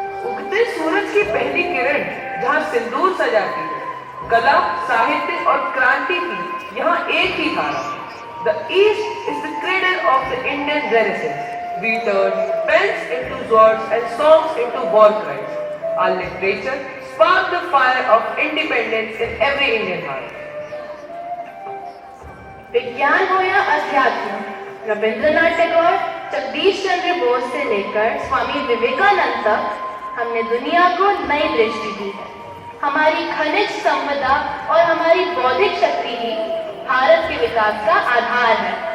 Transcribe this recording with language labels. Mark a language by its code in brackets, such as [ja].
[hi] उगते सूरज की पहली किरण जहाँ सिंदूर सजाती है, कला, साहित्य और क्रांति की यहाँ एक ही धारा। [en] The East is the cradle of the Indian Renaissance. We turn pens into swords and songs into war cries. Our literature sparked the fire of independence in every Indian heart. [hi] विज्ञान हो या अध्यात्म, रविंद्रनाथ टैगोर, जगदीश चंद्र बोस से लेकर स्वामी विवेकानंद तक हमने दुनिया को नई दृष्टि दी है। हमारी खनिज संपदा और हमारी बौद्धिक शक्ति ही भारत के विकास का आधार है।